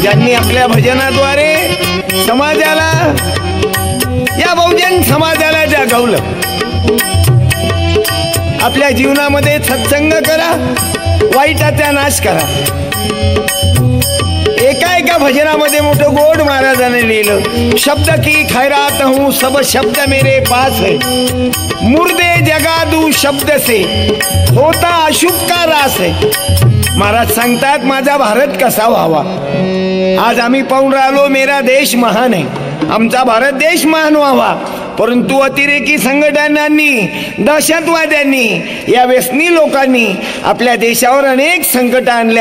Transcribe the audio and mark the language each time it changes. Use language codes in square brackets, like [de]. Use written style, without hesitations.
[mr] ज्यांनी आपल्या भजनाद्वारे समाजाला या बहुजन समाजाला जागवलं। आपल्या जीवनामध्ये सत्संग करा, वाईटाचा नाश करा। एका भजनामध्ये मोठं गोड महाराजांनी लिहिलं। [hi] शब्द की खैरात हूँ सब शब्द मेरे पास है मुर्दे जगादू शब्द से होता अशुभ का रास है। [mr] महाराज सांगतात माझा भारत कसा व्हावा। आज आम्ही पाहून राहिलो [hi] मेरा देश महान [mr] आहे, आमचा भारत देश महान व्हावा। परंतु अतिरेकी संघटनांनी दहशतवाद्यांनी या व्यसनी लोकांनी आपल्या देशावर अनेक संकट आणले।